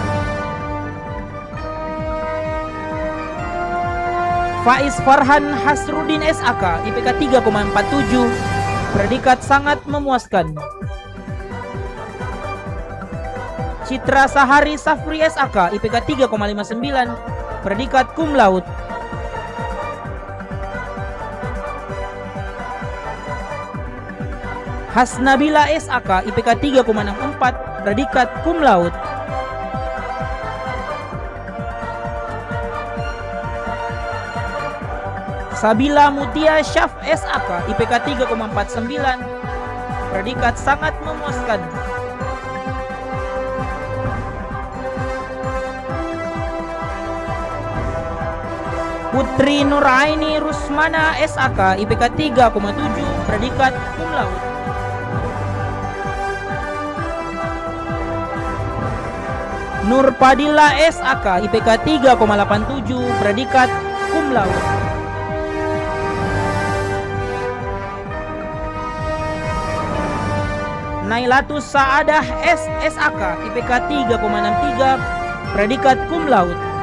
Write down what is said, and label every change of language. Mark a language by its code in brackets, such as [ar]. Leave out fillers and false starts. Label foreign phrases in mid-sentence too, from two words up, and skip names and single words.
[id] Faiz Farhan Hasrudin SAK IPK 3,47, predikat sangat memuaskan. Citra Sahari Safri SAK IPK 3,59, predikat [la] cum laude. [id] Hasnabila SAK IPK 3,64, predikat [la] cum laude. [id] Sabila Mutia Syaf SAK IPK 3,49, predikat sangat memuaskan. Putri Nuraini Rusmana SAK IPK 3,7, predikat [la] cum laude. [id] Nur Padilla SAK IPK 3,87, predikat [la] cum laude. [id] Nailatus Saadah SSAK IPK 3,63, predikat [la] cum laude.